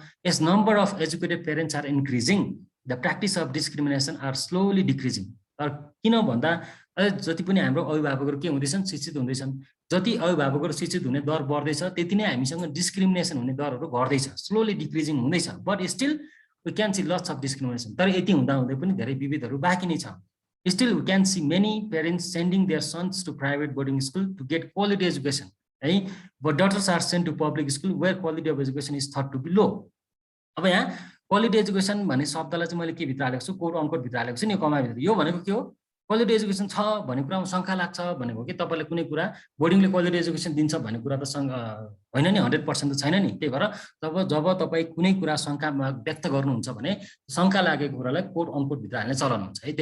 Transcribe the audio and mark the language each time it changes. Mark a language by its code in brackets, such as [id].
[en] As number of educated parents are increasing, the practice of discrimination are slowly decreasing. [ne] तर किन भन्दा जति पनि हाम्रो अभिभावकहरू के हुँदैछन्, शिक्षित हुँदैछन्। जति अभिभावकहरू शिक्षित हुने दर बढ्दैछ त्यति नै हामीसँग डिस्क्रिमिनेसन हुने दरहरू घट्दैछ, [en] slowly decreasing [ne] हुँदैछ। [en] But still we can see lots of discrimination. [ne] तर यति हुँदाहुँदै पनि धेरै विभेदहरू बाँकी नै छ। [en] Still, we can see many parents sending their sons to private boarding school to get quality education. Right? But daughters are sent to public school where quality of education is thought to be low. [ne] अब यहाँ quality education भन्ने शब्दलाई चाहिँ मैले के भित्र हालेको छु, कोट अनकोट भित्र हालेको छु नि, कमा भित्र। यो भनेको के हो, क्वालिटी एजुकेसन छ भन्ने कुरामा शङ्का लाग्छ भनेको कि तपाईँले कुनै कुरा बोर्डिङले क्वालिटी एजुकेसन दिन्छ भन्ने कुरा त होइन नि, 100% त छैन नि। त्यही भएर जब तपाईँ कुनै कुरा शङ्का व्यक्त गर्नुहुन्छ भने शङ्का लागेको कुरालाई कोट अनकोट भित्र हाल्ने चलन हुन्छ है।